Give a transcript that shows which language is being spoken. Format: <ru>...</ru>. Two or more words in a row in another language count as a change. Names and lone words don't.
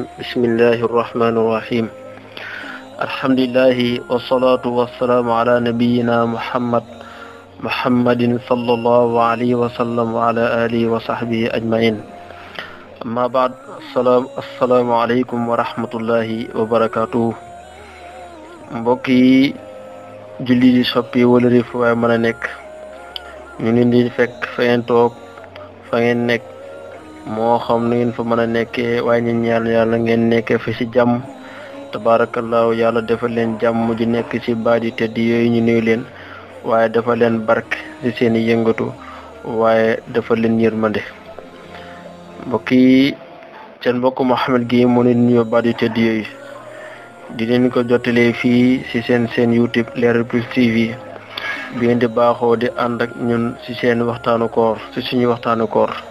<ar>بسم الله الرحمن الرحيم الحمد لله والصلاة والسلام على نبينا محمد صلى الله عليه وسلم وعلى آله وصحبه أجمعين أما بعد السلام عليكم ورحمة الله وبركاته</ar> <wo>mbokki julli di soppi wala rif way mëna nek ñu leen di fekk fa ngeen toog fa ngeen nekk moo xam nu ngeen fa mën a nekkee waaye ñu ñaan yàlla ngeen nekkee fi ci jàmm tabarakallahu yàlla defal leen jàmm ji nekk ci baat yi tedd yooyu ñu nuyu leen waaye defal leen barke ci seen yëngatu waaye defal leen yërmande mbokk yi seen mbokk Mouhamed Gueye moo leen nuyoo baat yi tedd yooyu di leen ko jottalee fii ci seen YouTube Leral Plus TV bi ngeen di baaxoo di ànd ak ñun ci seen waxtaanu koor ci suñu waxtaanu koor</wo>